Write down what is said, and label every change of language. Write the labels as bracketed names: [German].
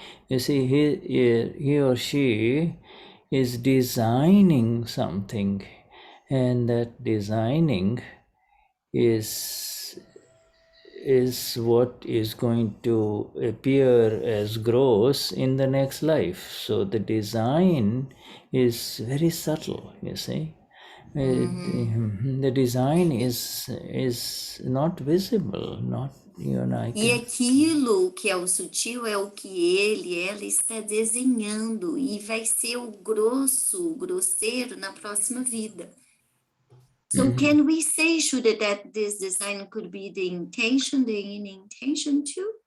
[English] You see, he or she is designing something, and that designing is what is going to appear as gross in the next life. So the design is very subtle, you see. The design is not visible, not [Portuguese] E aquilo que é o sutil é o que ela está desenhando e vai ser o grosso, grosseiro na próxima vida. [English] So can we say, Shuddha, that this design could be the intention, the inner intention too?